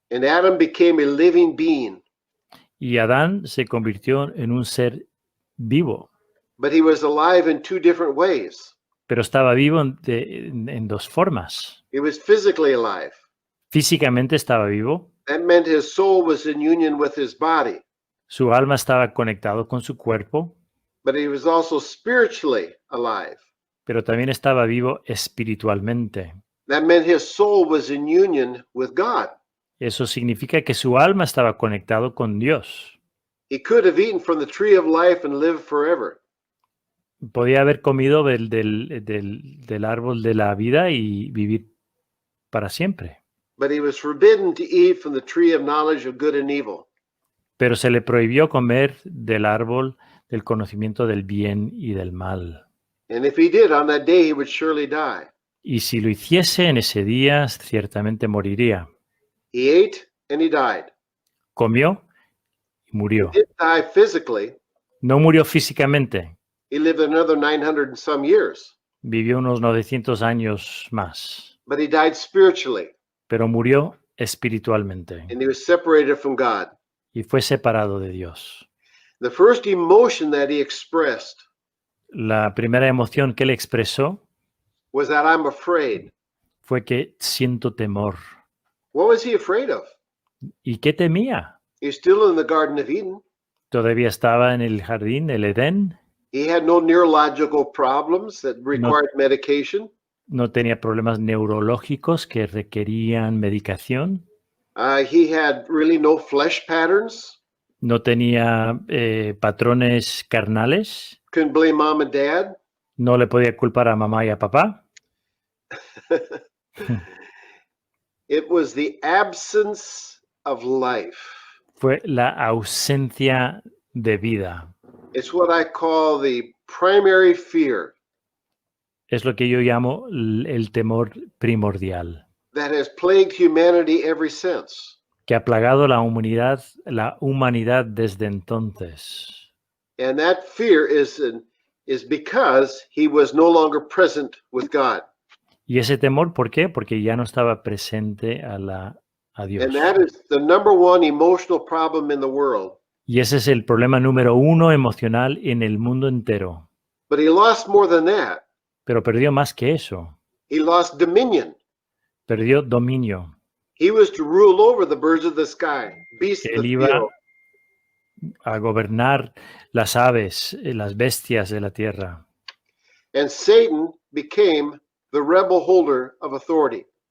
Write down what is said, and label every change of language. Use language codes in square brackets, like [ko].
[en] And Adam became a living being, [es] Y Adán se convirtió en un ser vivo, [en] but he was alive in two different ways. [es] pero estaba vivo en dos formas. [en] He was physically alive. [es] Físicamente estaba vivo, [en] That meant his soul was in union with his body, [es] su alma estaba conectado con su cuerpo, [en] but he was also spiritually alive. [es] pero también estaba vivo espiritualmente. [en] That meant his soul was in union with God. [es] Eso significa que su alma estaba conectado con Dios. [en] He could have eaten from the tree of life and lived forever, [es] Podía haber comido del árbol de la vida y vivir para siempre, [en] but he was forbidden to eat from the tree of knowledge of good and evil. [es] pero se le prohibió comer del árbol del conocimiento del bien y del mal. [en] And if he did, on that day he would surely die. [es] Y si lo hiciese en ese día, ciertamente moriría. [en] He ate and he died. [es] Comió y murió. [en] He didn't die physically. [es] No murió físicamente, [en] He lived another 900 and some years, [es] vivió unos 900 años más, [en] but he died spiritually, [es] pero murió espiritualmente [en] and he was separated from God. [es] y fue separado de Dios. [en] The first emotion that he expressed [es] La primera emoción que él expresó [en] was that I'm afraid. [es] fue que siento temor. [en] What was he afraid of? [es] ¿Y qué temía? [en] He's still in the Garden of Eden. [es] Todavía estaba en el jardín, el Edén, [en] He had no neurological problems that required medication. [es] no tenía problemas neurológicos que requerían medicación, [en] He had really no flesh patterns. [es] no tenía patrones carnales, [en] Couldn't blame mom and dad. [es] no le podía culpar a mamá y a papá. [en] It was the absence of life. [es] Fue la ausencia de vida. [en] It's what I call the primary fear [es] Es lo que yo llamo el temor primordial, [en] that has plagued humanity ever since. [es] que ha plagado la humanidad desde entonces. [en] And that fear is because he was no longer present with God. [es] Y ese temor, ¿por qué? Porque ya no estaba presente a Dios. [en] And that is the number one emotional problem in the world. [es] Y ese es el problema número uno emocional en el mundo entero. [en] But he lost more than that. [es] Pero perdió más que eso. [en] He lost dominion. [es] Perdió dominio. [en] He was to rule over the birds of the sky, beasts of [es] Él [en] the [es] iba [en] field. [es] a gobernar las aves, las bestias de la tierra. [en] And Satan became the rebel holder of authority.